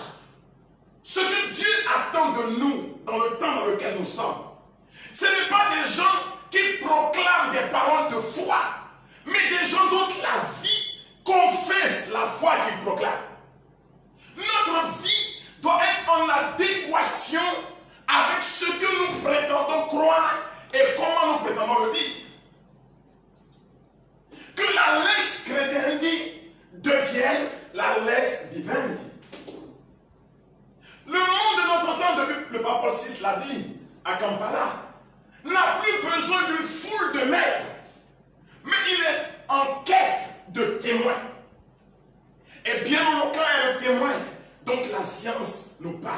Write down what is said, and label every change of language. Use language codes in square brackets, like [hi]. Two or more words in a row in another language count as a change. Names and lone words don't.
[fr] Ce que Dieu attend de nous dans le temps dans lequel nous sommes, ce n'est pas des gens qui proclament des paroles de foi, mais des gens dont la vie confesse la foi qu'ils proclament. Notre vie doit être en adéquation avec ce que nous prétendons croire et comment nous prétendons le dire. Que la [la] lex credendi [fr] devienne la [la] lex vivendi. [fr] Le monde de notre temps, depuis le pape Paul VI l'a dit à Kampala, n'a plus besoin d'une foule de maires, mais il est en quête de témoins. Et bien longtemps est le témoin, donc la science nous parle.